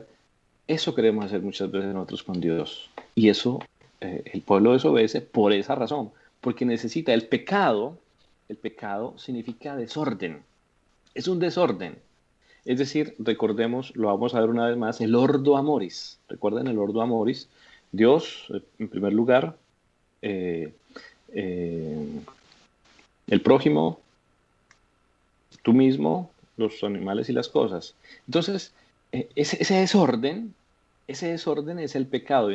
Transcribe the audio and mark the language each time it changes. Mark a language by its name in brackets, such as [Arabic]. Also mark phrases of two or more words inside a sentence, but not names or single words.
[Spanish] Eso queremos hacer muchas veces nosotros con Dios. Y eso, el pueblo desobedece por esa razón, porque necesita el pecado significa desorden. Es un desorden. Es decir, recordemos, lo vamos a ver una vez más, el [Latin] ordo amoris. [Spanish] ¿Recuerden el [Latin] ordo amoris? [Spanish] Dios, en primer lugar, eh, eh, el prójimo, tú mismo los animales y las cosas. Entonces, ese desorden es el pecado.